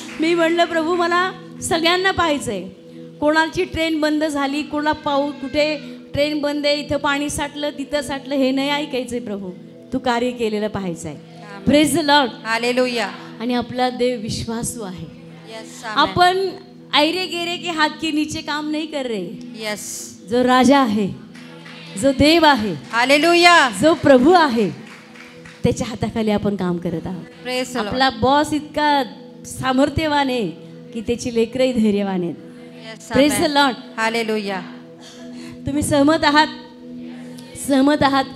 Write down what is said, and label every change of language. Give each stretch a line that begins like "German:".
Marathi: मी म्हणलं प्रभू मला सगळ्यांना पाहायचंय. कोणाची ट्रेन बंद झाली, कोणा पाऊस, कुठे ट्रेन बंद आहे, इथं पाणी साठलं तिथं साठलं, हे नाही ऐकायचंय प्रभू, तू कार्य केलेलं पाहायचंय.
English: Praise the lord. Hallelujah.
Marathi: आणि आपला देव विश्वासू आहे.
English: Yes.
Hindi: आपण ऐरे गेरे के हात के नीचे काम नहीं कर रहे.
English: Yes.
Marathi: जो राजा आहे, जो देव आहे,
English: hallelujah,
Marathi: जो प्रभू आहे, त्याच्या हाताखाली आपण काम करत आहोत.
English: Praise.
Marathi: आपला बॉस इतका सामर्थ्यवान आहे की त्याची लेकरही धैर्यवान आहेत.
English: Praise the lord. Hallelujah.
Marathi: तुम्ही सहमत आहात? सहमत आहात?